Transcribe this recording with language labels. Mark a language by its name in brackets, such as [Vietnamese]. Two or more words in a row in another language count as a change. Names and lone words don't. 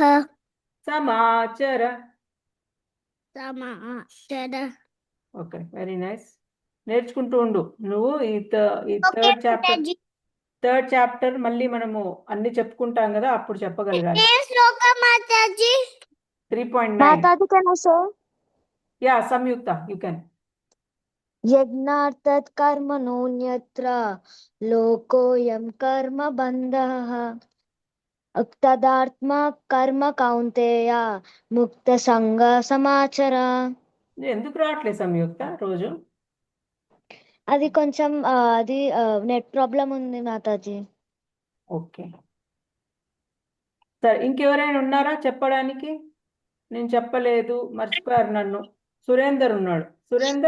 [Sanskrit] సమాచర సమాచర [English] okay very nice [Telugu] నేర్చుకుంటూ ఉండు నువ్వు ఈ [English] third chapter [Telugu] మళ్ళీ మనము అన్ని చెప్పుకుంటాం కదా అప్పుడు చెప్పగలగాలి శ్లోక మాతాజీ 3.9 [English] माताजी can I say [Telugu] యా సంయుక్త [English] you can [Sanskrit] यज्ञार्थात् कर्मणोऽन्यत्र लोकोऽयं कर्म बन्धः तदात्म कर्म कौन्तेय मुक्तसङ्ग समाचर [Telugu] ఎందుకు రావట్లేదు సంయుక్త రోజు అది కొంచెం అది [English] net problem [Telugu] ఉంది మాతాజీ ఓకే సరే ఇంకెవరైనా ఉన్నారా చెప్పడానికి నేను చెప్పలేదు మర్చిపోయారు నన్ను సురేందర్ ఉన్నాడు సురేందర్